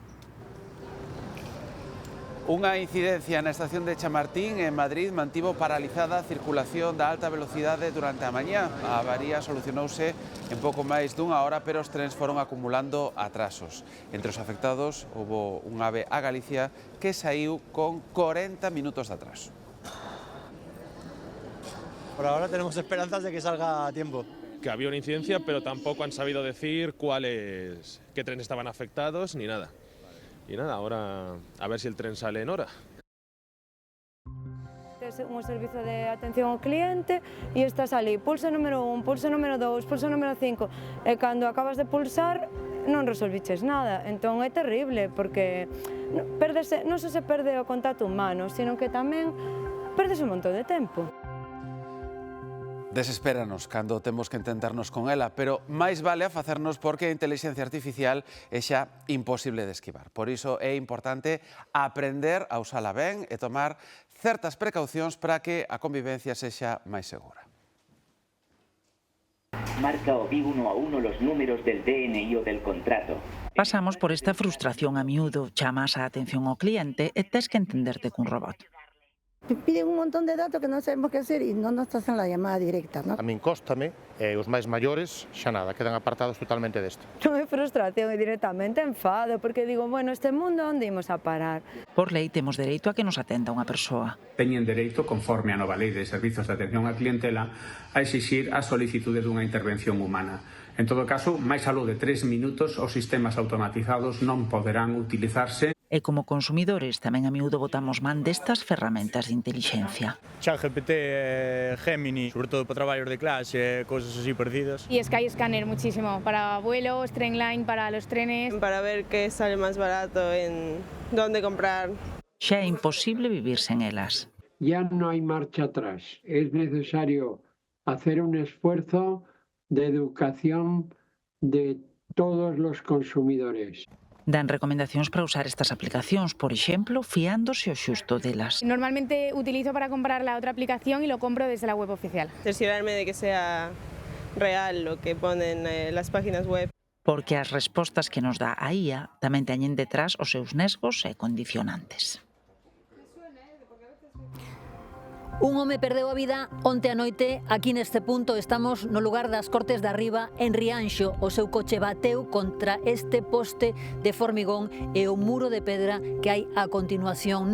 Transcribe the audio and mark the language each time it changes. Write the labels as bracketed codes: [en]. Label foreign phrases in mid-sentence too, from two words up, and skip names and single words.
[gl] Unha incidencia na estación de Chamartín en Madrid mantivo paralizada a circulación da alta velocidade durante a mañá. A avaría solucionouse en pouco máis dunha hora, pero os trens foron acumulando atrasos. Entre os afectados houbo un AVE a Galicia que saíu con 40 minutos de atraso. [es] Por ahora tenemos esperanzas de que salga a tiempo. Que había una incidencia, pero tampoco han sabido decir qué trenes estaban afectados ni nada. Y nada, ahora a ver si el tren sale en hora. Es un servicio [gl] de atención ao cliente e estás ali, pulsa número 1, pulsa número 2, pulsa número 5 e cando acabas de pulsar non resolviches nada, entón é terrible porque non só se perde o contacto humano, sino que tamén perdes un montón de tempo. Desespéranos cando temos que entendernos con ela, pero máis vale a facernos porque a inteligencia artificial é xa imposible de esquivar. Por iso é importante aprender a usala ben e tomar certas precaucións para que a convivencia sexa máis segura. [es] Marca o Vigo 1 a 1 los números del DNI o del contrato. [gl] Pasamos por esta frustración a miúdo, chamas a atención ao cliente e tes que entenderte cun robot. [es] Te piden un montón de datos que [gl] non sabemos [es] que hacer [gl] e non nos [es] hacen la llamada directa, ¿no? [gl] A min cóstame, os máis maiores xa nada, quedan apartados totalmente desto. Non é frustración, é directamente enfado, porque digo, bueno, este mundo onde imos a parar? Por lei temos dereito a que nos atenda unha persoa. Teñen dereito, conforme a nova lei de servizos de atención á clientela, a exixir a solicitude dunha intervención humana. En todo caso, máis aló de 3 minutos, os sistemas automatizados non poderán utilizarse. E como consumidores tamén a miúdo botamos man destas ferramentas de intelixencia. ChatGPT, Gemini, sobre todo para traballos de clase, cosas así parecidas. [es] Y Skyscanner muchísimo, para vuelos, Trendline, para los trenes. Para ver qué sale más barato, en dónde comprar. [gl] Xa é imposible vivir sen elas. [es] Ya no hay marcha atrás. Es necesario hacer un esfuerzo de educación de todos los consumidores. [gl] Dan recomendacións para usar estas aplicacións, por exemplo, fiándose o xusto delas. [es] Normalmente utilizo para comprar la otra aplicación y lo compro desde la web oficial. Cerciorarme de que sea real lo que ponen las páginas web. [gl] Porque as respostas que nos dá a IA tamén teñen detrás os seus nesgos e condicionantes. Un home perdeu a vida onte a noite. Aquí neste punto estamos no lugar das Cortes de Arriba, en Rianxo. O seu coche bateu contra este poste de formigón e o muro de pedra que hai a continuación.